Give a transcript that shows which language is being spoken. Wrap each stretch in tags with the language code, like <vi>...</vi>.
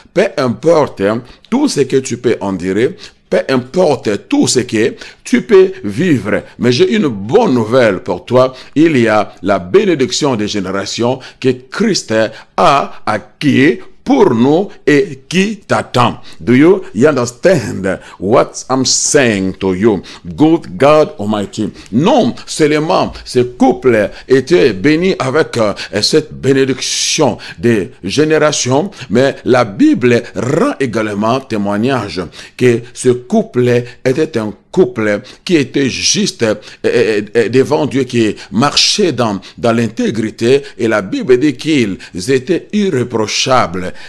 <fr>Peu importe tout ce que tu peux endurer, peu importe tout ce que tu peux vivre, mais j'ai une bonne nouvelle pour toi. Il y a la bénédiction des générations que Christ a acquis pour nous et qui t'attend.</fr> <en>Do you understand what I'm saying to you? Good God Almighty.</en> <fr>Non seulement ce couple était béni avec cette bénédiction des générations, mais la Bible rend également témoignage que ce couple était un couple qui était juste devant Dieu, qui marchait dans l'intégrité, et la Bible dit qu'ils étaient irréprochables.</fr>